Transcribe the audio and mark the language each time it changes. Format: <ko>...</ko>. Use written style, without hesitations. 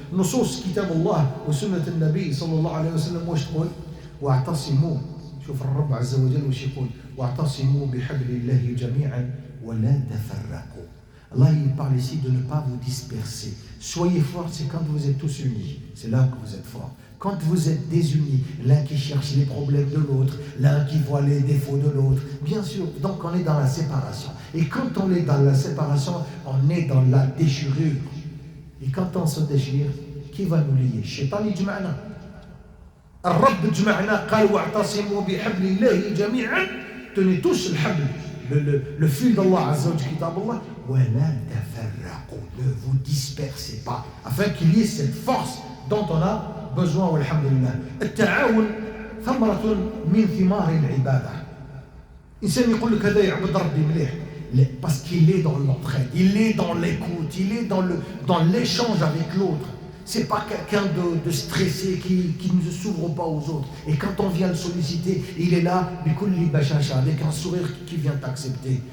<ar>Nusus kitab Allah wa sunnat al-Nabi sallallahu alayhi wa sallam واش تقول واعتصموا شوف الرب عز وجل واش يقول واعتصموا بحبل الله جميعا ولا تفرقوا.</ar> <fr>Allah il parle ici de ne pas vous disperser. Soyez forts, c'est quand vous êtes tous unis, c'est là que vous êtes forts. Quand vous êtes désunis, l'un qui cherche les problèmes de l'autre, l'un qui voit les défauts de l'autre, bien sûr, donc on est dans la séparation. Et quand on est dans la séparation, on est dans la déchirure. Et quand on se déchire, qui va nous lier?</fr> <ar>Shaitan yajma'na. الرب جمعنا قال واعتصموا بحبل الله جميعا.</ar> <fr>Tenez tous le fil d'Allah Azza wa Jalla, kitab Allah.</fr> <ar>ولا تفرقوا.</ar> <fr>Ne vous dispersez pas, afin qu'il y ait cette force dont on a besoin.</fr> <ar>والحمدلله. التعاون ثمرة من ثمار العبادة. إنسان يقول لك هذا يعبد ربي مليح.</ar> <fr>Parce qu'il est dans l'entraide, il est dans l'écoute, il est dans l'échange avec l'autre. C'est pas quelqu'un de stressé qui ne s'ouvre pas aux autres. Et quand on vient le solliciter, il est là, avec un sourire qui vient t'accepter.</fr>